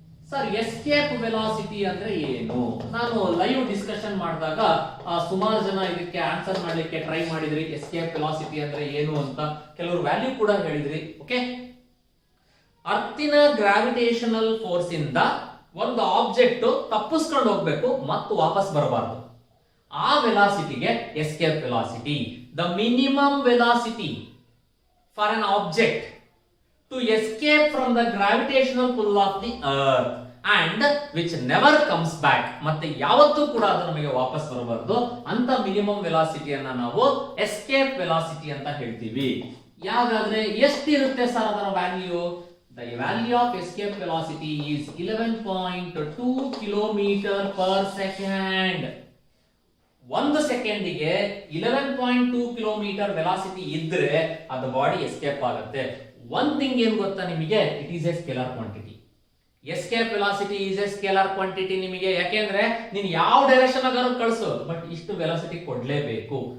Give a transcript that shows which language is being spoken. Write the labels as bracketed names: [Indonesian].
[Kannada] Sir, escape velocity ಅಂದ್ರೆ ಏನು? ನಾನು ಲೈವ್ ಡಿಸ್ಕಷನ್ ಮಾಡಿದಾಗ ಸುಮಾರು ಜನ ಇದಕ್ಕೆ ಆನ್ಸರ್ ಮಾಡ್ಲಿಕ್ಕೆ ಟ್ರೈ ಮಾಡಿದ್ರಿ. ಎಸ್ಕೇಪ್ ವೆಲಾಸಿಟಿ ಅಂದ್ರೆ ಏನು ಅಂತ ಕೆಲವರು ವ್ಯಾಲ್ಯೂ ಕೂಡ ಹೇಳಿದ್ರಿ. ಓಕೆ, ಅರ್ತಿನ ಗ್ರಾವಿಟೇಷನಲ್ ಫೋರ್ಸ್ ಇಂದ ಒಂದು ಆಬ್ಜೆಕ್ಟ್ ತಪ್ಪಿಸ್ಕೊಂಡು ಹೋಗ್ಬೇಕು ಮತ್ತು ವಾಪಸ್ ಬರಬಾರದು. ಆ ವೆಲಾಸಿಟಿಗೆ escape velocity. [English] The minimum velocity for an object to escape from the gravitational pull of the earth. And which never comes back, [Kannada] ಮತ್ತೆ ಯಾವತ್ತೂ ಕೂಡ ಅದು ನಮಗೆ ವಾಪಸ್ ಬರಬಾರದು ಅಂತ ಮಿನಿಮಮ್ ವೆಲಾಸಿಟಿಯನ್ನ ನಾವು ಎಸ್ಕೇಪ್ ವೆಲಾಸಿಟಿ ಅಂತ ಹೇಳ್ತೀವಿ. ಯಾವಾಗಾದ್ರೆ ಎಷ್ಟಿರುತ್ತೆ ಸರ್ ಅದರ value? [English] The value of escape velocity is 11.2 kilometre per second. [Kannada] ಒಂದು ಸೆಕೆಂಡಿಗೆ 11.2 ಕಿಲೋಮೀಟರ್ ವೆಲಾಸಿಟಿ ಇದ್ರೆ ಅದು ಬಾಡಿ ಎಸ್ಕೇಪ್ ಆಗುತ್ತೆ. [English] one thing [Kannada] ಏನ್ ಗೊತ್ತಾ ನಿಮಗೆ, [English] It is a scalar quantity. Escape velocity is a scalar quantity ನಿಮಗೆ. [Kannada] ಯಾಕೆಂದ್ರೆ ನೀನು ಯಾವ ಡೈರೆಕ್ಷನ್ ಆಗಾರು ಕಳಿಸು, ಬಟ್ ಇಷ್ಟು ವೆಲಾಸಿಟಿ ಕೊಡ್ಲೇಬೇಕು.